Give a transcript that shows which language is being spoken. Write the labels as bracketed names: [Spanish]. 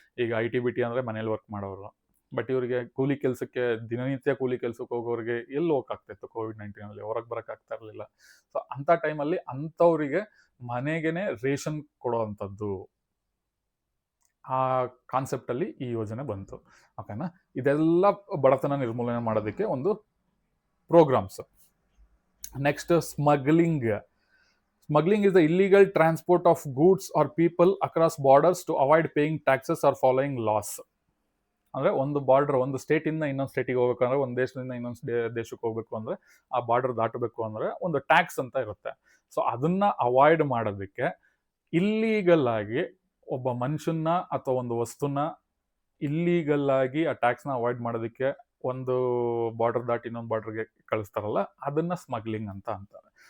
[Kannada] ಈಗ IT-BT ಅಂದರೆ ಮನೇಲಿ ವರ್ಕ್ ಮಾಡೋರು, ಬಟ್ ಇವರಿಗೆ ಕೂಲಿ ಕೆಲಸಕ್ಕೆ, ದಿನನಿತ್ಯ ಕೂಲಿ ಕೆಲಸಕ್ಕೆ ಹೋಗೋರಿಗೆ ಎಲ್ಲಿ ಹೋಗೋಕ್ಕಾಗ್ತಾಯಿತ್ತು COVID-19 ಹೊರಗೆ ಬರೋಕ್ಕಾಗ್ತಾ ಇರಲಿಲ್ಲ. ಸೊ ಅಂಥ ಟೈಮಲ್ಲಿ ಅಂಥವರಿಗೆ ಮನೆಗೇನೆ ರೇಷನ್ ಕೊಡೋ ಅಂಥದ್ದು, ಆ ಕಾನ್ಸೆಪ್ಟಲ್ಲಿ ಈ ಯೋಜನೆ ಬಂತು. ಓಕೆನಾ, ಇದೆಲ್ಲ ಬಡತನ ನಿರ್ಮೂಲನೆ ಮಾಡೋದಕ್ಕೆ ಒಂದು programmes. [English] Next smuggling. Smuggling is the illegal transport of goods or people across borders to avoid paying taxes or following laws. [Kannada] ಅಂದರೆ ಒಂದು ಬಾರ್ಡರ್, ಒಂದು ಸ್ಟೇಟಿಂದ ಇನ್ನೊಂದು ಸ್ಟೇಟಿಗೆ ಹೋಗ್ಬೇಕಂದ್ರೆ, ಒಂದು ದೇಶದಿಂದ ಇನ್ನೊಂದು ದೇಶಕ್ಕೆ ಹೋಗ್ಬೇಕು ಅಂದರೆ, ಆ ಬಾರ್ಡರ್ ದಾಟಬೇಕು ಅಂದರೆ ಒಂದು ಟ್ಯಾಕ್ಸ್ ಅಂತ ಇರುತ್ತೆ. ಸೊ ಅದನ್ನ ಅವಾಯ್ಡ್ ಮಾಡೋದಕ್ಕೆ ಇಲ್ಲೀಗಲ್ ಆಗಿ ಒಬ್ಬ ಮನುಷ್ಯನ ಅಥವಾ ಒಂದು ವಸ್ತುನ ಇಲ್ಲೀಗಲ್ ಆಗಿ ಆ ಟ್ಯಾಕ್ಸ್ನ ಅವಾಯ್ಡ್ ಮಾಡೋದಕ್ಕೆ ಒಂದು ಬಾರ್ಡರ್ ದಾಟಿ ಇನ್ನೊಂದು ಬಾರ್ಡರ್ಗೆ ಕಳಿಸ್ತಾರಲ್ಲ, ಅದನ್ನ ಸ್ಮಗ್ಲಿಂಗ್ ಅಂತ ಅಂತಾರೆ.